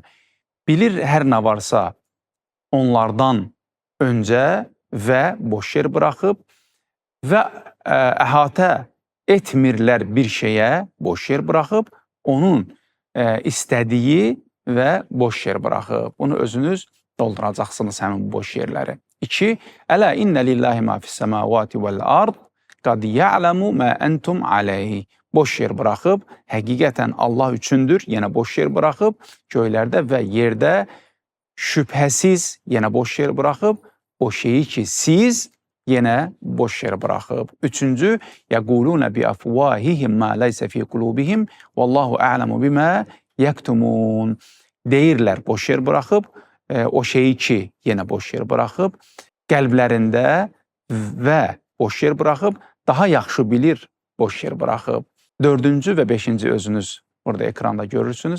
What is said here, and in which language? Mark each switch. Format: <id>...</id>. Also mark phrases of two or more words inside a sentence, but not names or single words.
<az>Bilir hər nə varsa onlardan öncə və boş yer buraxıb və əhatə etmirlər bir şeyə, boş yer buraxıb, onun istədiyi və boş yer buraxıb. Bunu özünüz dolduracaqsınız həmin boş yerləri. 2.</az> <ar>ألا إن لله ما في السماوات والأرض قد يعلم ما أنتم عليه.</ar> <az>Boş yer buraxıb, həqiqətən Allah üçündür, yenə boş yer buraxıb, göylərdə və yerdə şübhəsiz yenə boş yer buraxıb, o şeyi ki siz yenə boş yer buraxıb.</az> <ar>3-cü, يقولون بأفواههم ما ليس في قلوبهم والله أعلم بما يكتمون.</ar> <az>Deyirlər boş yer buraxıb, o şeyi ki yenə boş yer buraxıb, qəlblərində və boş yer buraxıb, daha yaxşı bilir boş yer buraxıb. 4-cü və 5-ci özünüz burada ekranda görürsünüz.</az>